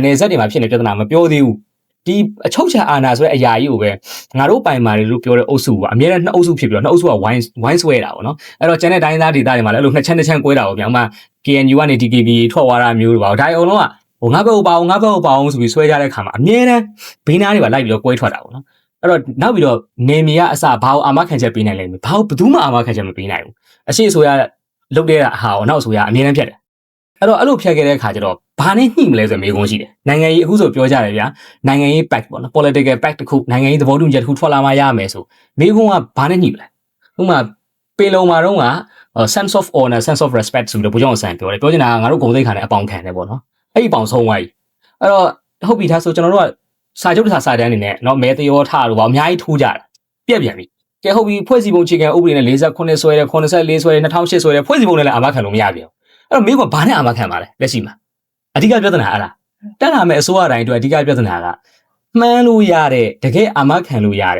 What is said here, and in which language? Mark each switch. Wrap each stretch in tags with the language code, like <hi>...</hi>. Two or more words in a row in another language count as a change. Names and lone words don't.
<my>နယ်စပ်တွေမှာဖြစ်နေပြဿနာမပြောသေးဘူးဒီအချုပ်ချာအာဏာဆိုတဲ့အရာကြီးကိုပဲငါတို့ပိုင်မာတွေလို့ပြောတဲ့အုပ်စုကအမြဲတမ်းနှစ်အုပ်စုဖြစ်ပြီးတော့နှစ်အုပ်စုကဝိုင်းဆွဲတာပေါ့နော်အဲ့တော့ကျန်တဲ့တိုင်းသားဒေသတွေမှာလည်းအဲ့လိုနှစ်ချမ်းကွဲတာပေါ့ဗျာဥမာ KNU ကနေ DKB ထွက်သွားတာမျိုးတွေပါဒါအုံလုံးကဟိုငါဘက်ကိုပါအောင်ဆိုပြီးဆွဲကြတဲ့ခါမှာအမြဲတမ်းဘေးနားတွေပါလိုက်ပြီးတော့ကွဲထွက်တာပေါ့နော်အဲ့တော့နောက်ပြီးတော့နေမီကအစဘာကိုအာမခံချက်ပေးနိုင်လဲဘာကိုဘယ်သူမှအာမခံချက်မ ပေးနိုင်ဘူးအရှိဆိုရလုတ်တဲ့ဟာကိုနောက်ဆိုရအမြဲတမ်းဖြတ်တယ်အဲ့တော့အဲ့လိုဖြတ်ခဲ့တဲ့အခါကျတော့ဘာနဲ့ညှိမလဲဆိုမေးခွန်းရှိတယ်နိုင်ငံရေးအခုဆိုပြောကြတယ်ဗျာနိုင်ငံရေး pact ပေါ့နော်</my> <en>political pact</en> <my>တစ်ခုနိုင်ငံရေးသဘောတူညီချက်တစ်ခုထွက်လာမှရမယ်ဆိုမေးခွန်းကဘာနဲ့ညှိမလဲဥပမာပေလုံမှာတော့က</my> <en>sense of honor sense of respect</en> <my>ဆိုပြီးတော့ဘုရားအောင်ဆ န်ပြောတယ်ပြောချင်တာကငါတို့ဂုဏ်သိက္ခာနဲ့အပေါင်ခံတယ်ပေါ့နော်အဲ့ဒီအပေါင်ဆုံးသွားပြီအဲ့တော့ဟုတ်ပြီဒါဆိုကျွန်တော်တို့ကစာချုပ်စာတမ်းအနေနဲ့เนาะမဲတရောထတို့ပါအများကြီးထိုးကြတာပြက်ပြန်ပြီကဲဟုတ်ပြီဖွဲ့စည်းပုံအခြေခံဥပဒေနဲ့48ဆွဲတယ်84ဆွဲတယ်2008ဆွဲတယ်ဖွဲ့စည်းပုံနဲ့လည်းအာမ ခံလို့မရပြန်ဘူးအဲ့တော့မင်းကဘာနဲ့အာမခံပါလဲလက်ရှိမှာအဓိကပြဿနာအဲ့ဒါတက်လာမဲ့အစိုးရတိုင်းအတွက်အဓိကပြဿနာကမှန်းလို့ရတဲ့တကယ်အာမခံလို့ရတဲ့</my>